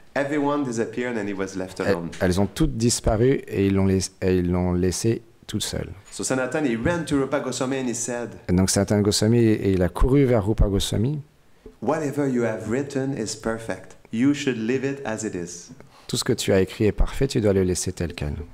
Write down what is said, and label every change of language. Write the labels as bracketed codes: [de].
[en] everyone disappeared and he was left alone. [fr] elles ont toutes disparu et ils l'ont laissé toute seule. [en] So Sanatana, he ran to Rupa Goswami and he said, [fr] Et donc Sanatana Goswami, et il a couru vers Rupa Goswami. [en] "Whatever you have written is perfect. You should leave it as it is." [fr] Tout ce que tu as écrit est parfait, tu dois le laisser tel quel.